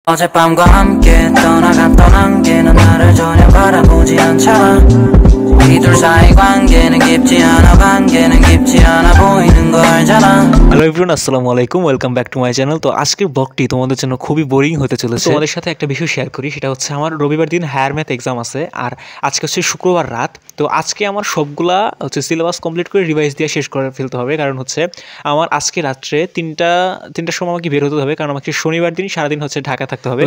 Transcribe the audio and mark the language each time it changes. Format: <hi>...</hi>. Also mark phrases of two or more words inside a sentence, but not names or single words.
<ko>어젯밤과 함께 떠나갔던 안개는 나를 전혀 바라보지 않잖아. 이 둘 사이 관계는 깊지 않아 보이는 거 알잖아.</ko> <en>hello everyone,</en> <ar>السلام عليكم,</ar> <en>welcome back to my channel.</en> <bn>তো আজকের ব্লগটি তোমাদের জন্য খুবই বোরিং হতে চলেছে। তোমাদের সাথে একটা বিষয় শেয়ার করি, সেটা হচ্ছে আমার রবিবার দিন</bn> <en>higher math exam</en> <bn>আছে, আর আজকে হচ্ছে শুক্রবার রাত। তো আজকে আমার সবগুলা হচ্ছে</bn> <en>syllabus complete</en> <bn>করে রিভাইজ দিয়ে শেষ করে ফেলতে হবে, কারণ হচ্ছে আমার আজকে রাত্রে তিনটার সময় আমাকে বের হতে হবে, কারণ আমাকে শনিবার দিন সারাদিন হচ্ছে ঢাকা থাকতে হবে।</bn>